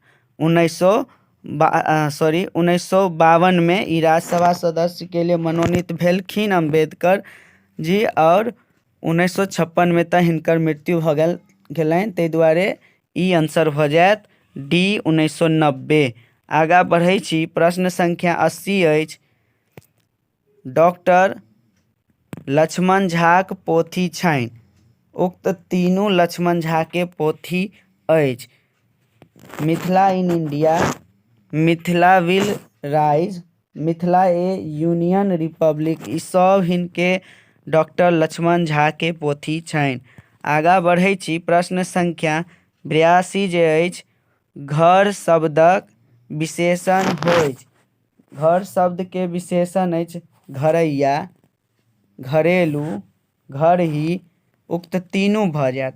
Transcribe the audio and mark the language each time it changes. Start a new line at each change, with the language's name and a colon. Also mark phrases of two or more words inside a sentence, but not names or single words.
Maithili: 1952 में ई राज्यसभा सदस्य के लिए मनोनीत भेलखिन अम्बेडकर जी, और 1956 में तऽ हिनकर मृत्यु भऽ गेलनि, ताहि दुआरे ई आंसर भऽ जायत डी 1990। आगाँ बढ़ै छी, प्रश्न संख्या 80 अछि। डॉक्टर लक्ष्मण झाक पोथी छनि, उक्त तीनू लक्ष्मण झा के पोथी अछि। मिथिला इन इंडिया, मिथिला विल राइज, मिथिला ए यूनियन रिपब्लिक, ई सब हिनके डॉक्टर लक्ष्मण झा के पोथी छनि। आगाँ बढ़ै छी, प्रश्न संख्या 82 जे अछि, घर शब्दक विशेषण होइछ। घर शब्द के विशेषण अछि घरैया, घरेलू, घरही, उक्त तीनू भऽ जायत।